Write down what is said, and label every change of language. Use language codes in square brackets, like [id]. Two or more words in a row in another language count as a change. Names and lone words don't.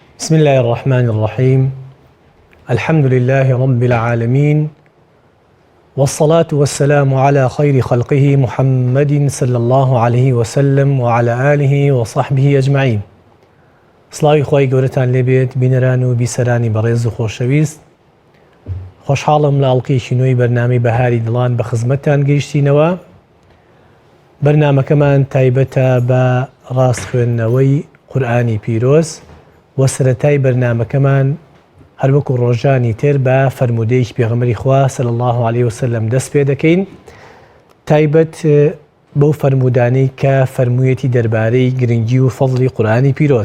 [ar] بسم الله الرحمن الرحيم. الحمد لله رب العالمين، والصلاة والسلام على خير خلقه محمد صلى الله عليه وسلم وعلى آله وصحبه أجمعين. [ckb] سڵاوی خۆی گەورەتان لێبێت بینەران و بیسەرانی بەڕێز و خۆشەویست. خۆشحاڵم لە ئەڵقەیەکی نوێی بەرنامەی بەهاری دڵان بە خزمەتتان گەیشتینەوە. بەرنامەکەمان تایبەتە بە ڕاستخوێندنەوەی قورئانی پیرۆز و سەرەتای بەرنامەکەمان هەروەکو ڕۆژانی تر بە فەرمودەیەکی پێغەمبەری خوا [ar] صلی الله عليه وسلم [ckb] دەست پێ دەکەین، تایبەت بەو فەرمودانەی کە فەرموویەتی دەربارەی گرنگی و فەضڵی قورئانی پیرۆز.